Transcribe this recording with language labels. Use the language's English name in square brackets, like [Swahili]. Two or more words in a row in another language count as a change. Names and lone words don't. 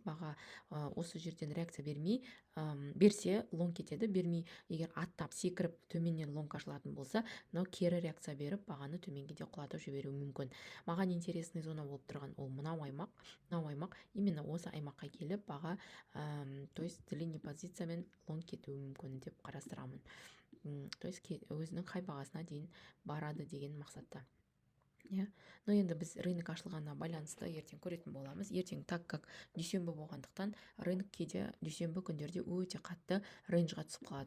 [Kazakh] Баға осы жерден реакция берсе лонг кетеді, бермей егер аттап секіріп төменнен лонг ашылатын болса, кері реакция беріп бағаны төменге де құлатып жіберуі мүмкін. Маған [Russian] интересный зона [Kazakh] болып тұрған ол мынау аймақ, именно осы аймаққа келіп баға, [Russian] то есть длинный [Kazakh] позициямен лонг кетуі мүмкін деп қарастырамын. [Russian] То есть [Kazakh] өзінің хай бағасына дейін барады деген мақсатта. Но енді біз рынок ашылғанына байланысты ертең көретін боламыз. Ертең, [Russian] так как [Kazakh] дүйсенбі болғандықтан, рынок кейде дүйсенбі күндерде өте қатты рейнжға түсіп қалады.